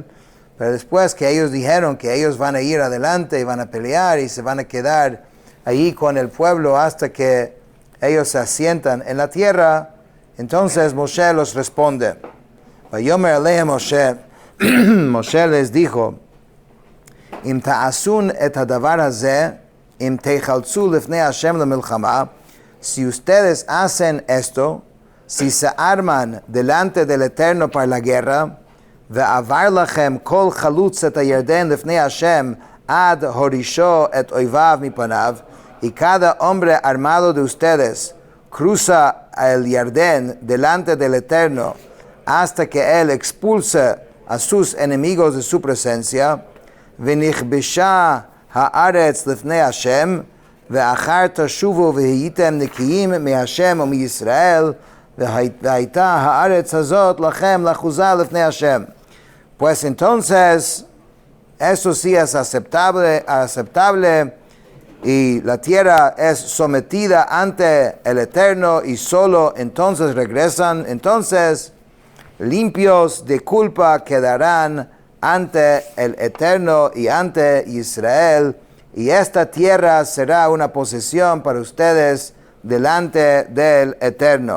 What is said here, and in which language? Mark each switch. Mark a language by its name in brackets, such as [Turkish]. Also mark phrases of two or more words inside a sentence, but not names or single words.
[Spanish] Pero después que ellos dijeron que ellos van a ir adelante y van a pelear y se van a quedar ahí con el pueblo hasta que ellos se asientan en la tierra, entonces Moshe los responde. [Hebrew] ויאמר אלהם משה, Moshe [Spanish] les dijo, [Hebrew] אם תעשון את הדבר הזה אם תחלצו לפני השם למלחמה, [Spanish] si ustedes hacen esto, si se arman delante del Eterno para la guerra, [Hebrew] ועבר לכם כל חלוץ את הירדן לפני השם עד הורישו את איביו מפניו, [Spanish] y cada hombre armado de ustedes cruza el Yardén delante del Eterno hasta que él expulse a sus enemigos de su presencia, [Hebrew] ונכבשה הארץ לפני השם ואחר תשבו והייתם נקיים מהשם ומישראל והיתה הארץ הזאת לכם לאחזה לפני השם. [Spanish] Pues entonces, eso sí es aceptable, y la tierra es sometida ante el Eterno, y solo entonces regresan. Entonces, limpios de culpa quedarán ante el Eterno y ante Israel, y esta tierra será una posesión para ustedes delante del Eterno.